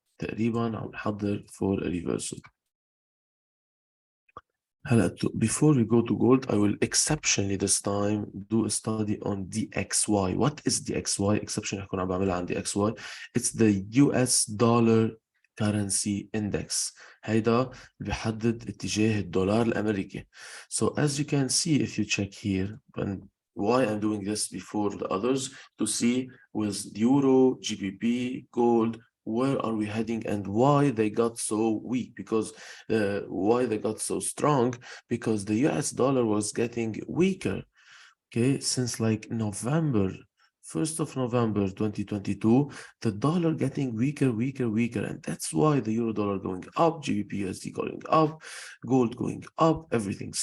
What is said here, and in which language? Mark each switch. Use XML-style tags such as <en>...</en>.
<ar>تقريبا عم نحضر</ar> <en>for a reversal. Before we go to gold, I will exceptionally this time do a study on DXY. What is DXY? Exception</en> <ar>هكون عم بعملها عن</ar> <en>DXY. It's the US dollar currency index.</en> <ar>هيدا اللي بيحدد اتجاه الدولار الأمريكي.</ar> <en>So as you can see, if you check here, and why I'm doing this before the others, to see with Euro, GBP, gold, where are we heading and why they got so weak, because why they got so strong, because the US dollar was getting weaker, okay, since like November, 1st of November 2022, the dollar getting weaker, and that's why the euro dollar going up, GBP USD going up, gold going up, everything.</en>